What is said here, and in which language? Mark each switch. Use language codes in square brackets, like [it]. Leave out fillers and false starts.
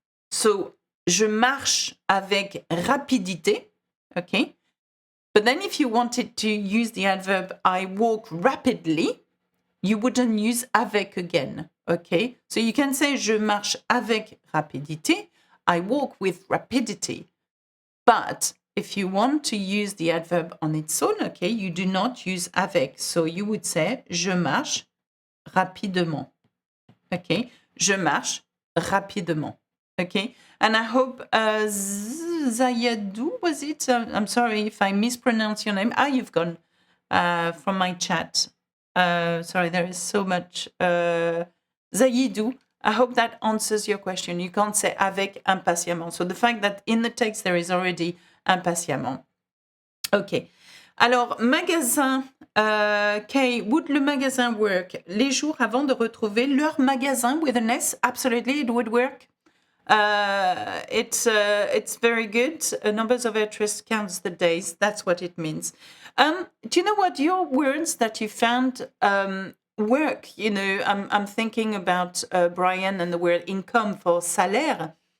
[fr] So, je marche avec rapidité, okay? [en] But then if you wanted to use the adverb I walk rapidly, you wouldn't use avec again, okay? So you can say [fr] je marche avec rapidité, [en] I walk with rapidity. But if you want to use the adverb on its own, okay, you do not use avec. [fr] So you would say je marche rapidement, okay? Je marche rapidement. [en] Okay, and I hope Zayadou, was it? I'm sorry if I mispronounce your name. You've gone from my chat. Sorry, there is so much. Zayidou, I hope that answers your question. You can't say [fr] avec impatiemment. [en] So the fact that in the text there is already impatiemment. Okay. Alors, magasin, Kay, would [fr] le magasin [en] work? [fr] Les jours avant de retrouver leur magasin [en] with an S? Absolutely, it would work. It's very good. Numbers of interest counts the days. That's what it means. Do you know what your words that you found work? You know, I'm thinking about Brian and the word income for salaire.